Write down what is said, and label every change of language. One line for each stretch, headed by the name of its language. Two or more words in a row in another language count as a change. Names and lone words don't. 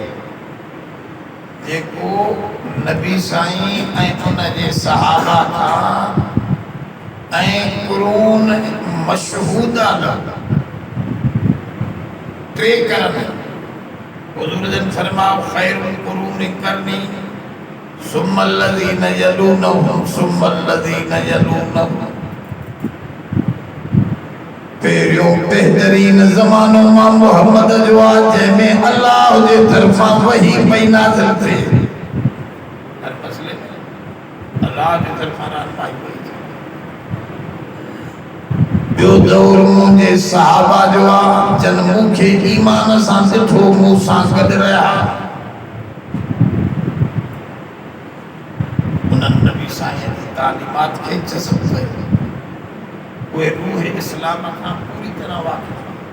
Sindhi: जेको नबी साईं ऐं उन जे सहाबा खां ऐं कुरून मशहूदा टे करनि हुज़ूर जन फरमाओ
Arabic: خير القرون قرني ثم الذين يلونهم ثم الذين يلونهم
Sindhi: पहिरियों बहितरीन ज़मानो मां मुहम्मद जो आहे जंहिंमें अल्लाह जे तरफ़ां वही पई नाज़िल थिए हर मसले में अल्लाह जे तरफ़ां रहनुमाई पई ॿियो दौर मुंहिंजे सहाबा जो आहे जन मूंखे ईमान सां ॾिठो मूं सां गॾु रहिया उन्हनि नबी साईं जी तालीमात खे जज़ब कयो उहे रूह इस्लाम खां पूरी तरह वाक़िफ़